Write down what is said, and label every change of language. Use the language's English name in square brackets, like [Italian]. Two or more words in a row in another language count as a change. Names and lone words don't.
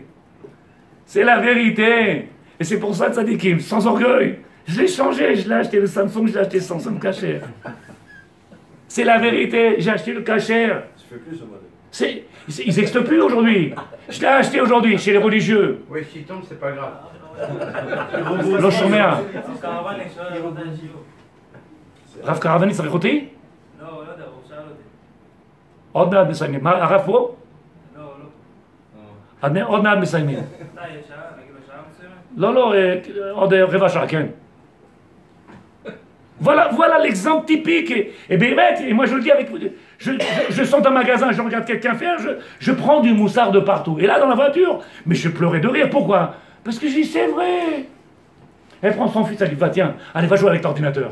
[French] C'est la vérité. Et c'est pour ça que ça dit Kim, sans orgueil. Je l'ai changé, je l'ai acheté le Samsung, je l'ai acheté sans Samsung Kasher. C'est la vérité, j'ai acheté le Kasher. Il n'existe plus aujourd'hui. Je l'ai acheté aujourd'hui chez les religieux. Oui, s'il tombe, c'est pas grave. [Hebrew] לא שומע. רב קרבני צריך אותי? לא, לא יודע, הוא שאל אותי. עוד מעט מסיימים. מה, הרב פה? עוד מעט מסיימים. לא, עוד רבע שעה, כן. [French] Voilà l'exemple typique. Et באמת, moi je le dis avec... Je sors d'un magasin, je regarde quelqu'un faire, je prends du moussard de partout. Et là, dans la voiture, mais je pleurais de rire. Pourquoi? Parce que je dis, c'est vrai. Elle prend son fils, elle dit, va tiens, allez, va jouer avec l'ordinateur.